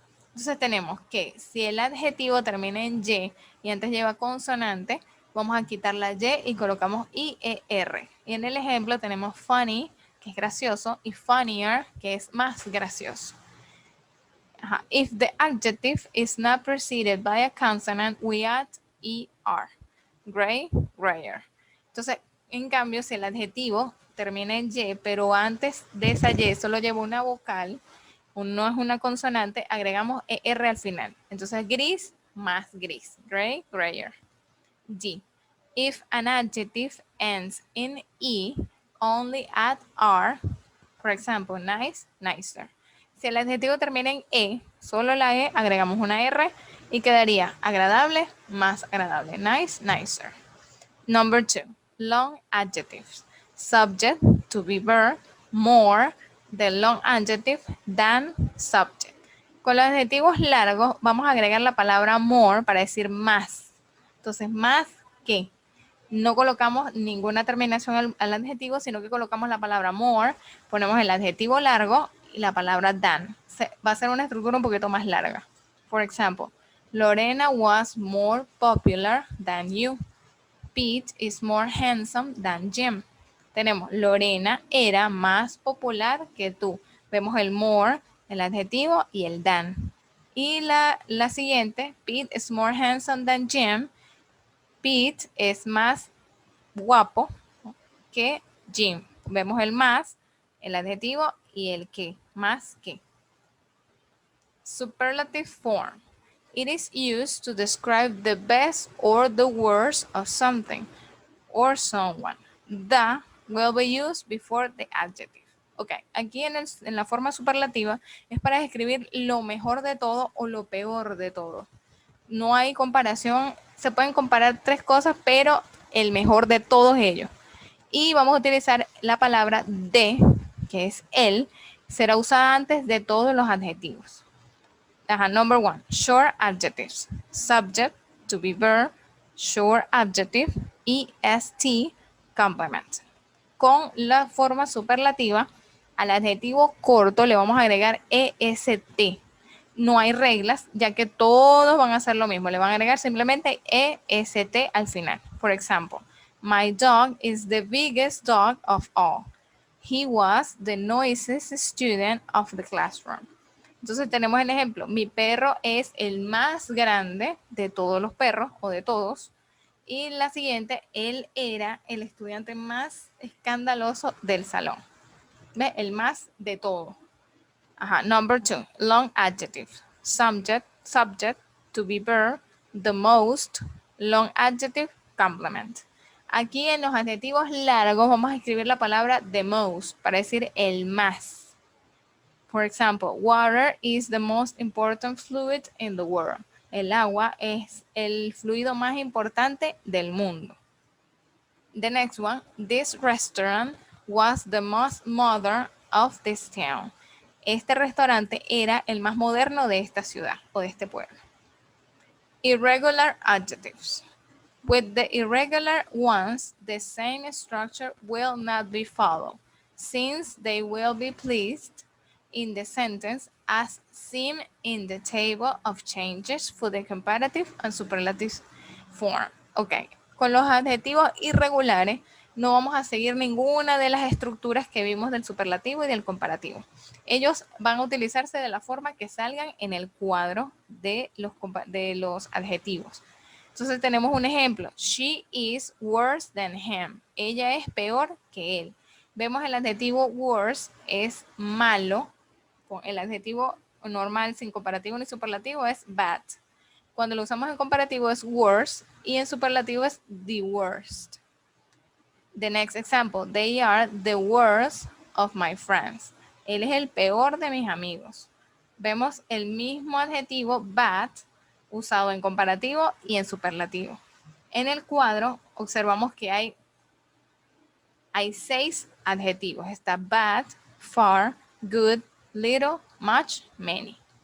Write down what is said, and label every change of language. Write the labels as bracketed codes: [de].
[es] Entonces tenemos que si el adjetivo termina en Y y antes lleva consonante, vamos a quitar la Y y colocamos IER. Y en el ejemplo tenemos [en] funny, [es] que es gracioso, y funnier, que es más gracioso. [en] If the adjective is not preceded by a consonant, we add ER. Gray, grayer. [es] Entonces, en cambio, si el adjetivo termina en Y, pero antes de esa Y solo lleva una vocal, no es una consonante, agregamos ER al final. Entonces, gris más gris. [en] Gray, grayer. [es] D. [en] If an adjective ends in E, only add R. For example, nice, nicer. [es] Si el adjetivo termina en E, solo la E, agregamos una R y quedaría agradable más agradable. [en] Nice, nicer. Number 2. Long adjectives. Subject, to be verb, more, the long adjective, than subject. [es] Con los adjetivos largos vamos a agregar la palabra more para decir más. Entonces, más que. No colocamos ninguna terminación al adjetivo, sino que colocamos la palabra more, ponemos el adjetivo largo y la palabra than. Va a ser una estructura un poquito más larga. [en] For example, Lorena was more popular than you. Pete is more handsome than Jim. [es] Tenemos Lorena era más popular que tú. Vemos el more, el adjetivo y el than. Y la siguiente, [en] Pete is more handsome than Jim. [es] Pete es más guapo que Jim. Vemos el más, el adjetivo y el que, más que. [en] Superlative form. It is used to describe the best or the worst of something or someone. The will be used before the adjective. [es] Ok, aquí en la forma superlativa es para describir lo mejor de todo o lo peor de todo. No hay comparación, se pueden comparar tres cosas, pero el mejor de todos ellos. Y vamos a utilizar la palabra de, que es el, será usada antes de todos los adjetivos. [en] Number 1, short adjectives. Subject, to be verb, short adjective, est, complement. [es] Con la forma superlativa, al adjetivo corto le vamos a agregar est. No hay reglas, ya que todos van a hacer lo mismo. Le van a agregar simplemente est al final. Por ejemplo, [en] my dog is the biggest dog of all. He was the noisiest student of the classroom. [es] Entonces tenemos el ejemplo, mi perro es el más grande de todos los perros o de todos. Y la siguiente, él era el estudiante más escandaloso del salón. ¿Ve? El más de todo. [en] Number 2, long adjective. Subject, to be verb, the most, long adjective, complement. [es] Aquí en los adjetivos largos vamos a escribir la palabra the most para decir el más. [en] For example, water is the most important fluid in the world. [es] El agua es el fluido más importante del mundo. [en] The next one, this restaurant was the most modern of this town. [es] Este restaurante era el más moderno de esta ciudad o de este pueblo. [en] Irregular adjectives. With the irregular ones, the same structure will not be followed, since they will be placed in the sentence as seen in the table of changes for the comparative and superlative form. [es] Ok, con los adjetivos irregulares no vamos a seguir ninguna de las estructuras que vimos del superlativo y del comparativo. Ellos van a utilizarse de la forma que salgan en el cuadro de los adjetivos. Entonces tenemos un ejemplo. [en] She is worse than him. [es] Ella es peor que él. Vemos el adjetivo worse es malo. El adjetivo normal sin comparativo ni superlativo es bad. Cuando lo usamos en comparativo es worse y en superlativo es the worst. [en] The next example. They are the worst of my friends. [es] Él es el peor de mis amigos. Vemos el mismo adjetivo bad usado en comparativo y en superlativo. En el cuadro observamos que hay 6 adjetivos. Está bad, far, good, little, much, many.